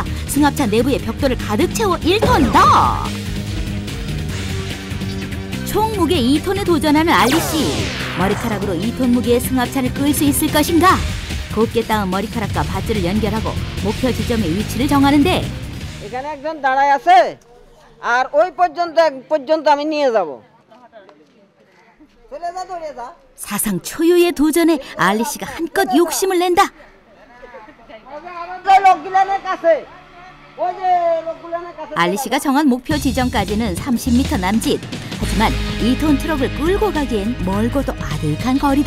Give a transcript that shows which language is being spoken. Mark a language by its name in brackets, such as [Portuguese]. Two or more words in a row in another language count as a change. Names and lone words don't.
[Korean] 승합차 내부에 벽돌을 가득 채워 1톤 더. 총 무게 2톤에 도전하는 알리 씨. 머리카락으로 2톤 무게의 승합차를 끌 수 있을 것인가? 곱게 따은 머리카락과 밧줄을 연결하고 목표 지점의 위치를 정하는데 [Bangla] এখানে একজন দাঁড়ায় আছে আর ওই পর্যন্ত আমি নিয়ে যাব চলে যা দৌড়ে যা [Korean] 사상 초유의 도전에 알리 씨가 한껏 욕심을 낸다. [Bangla] লোকগুলানের কাছে ওই যে লোকগুলানের কাছে [Korean] 알리 씨가 정한 목표 지점까지는 30m 남짓. 하지만 2톤 트럭을 끌고 가기엔 멀고도 아득한 거리다.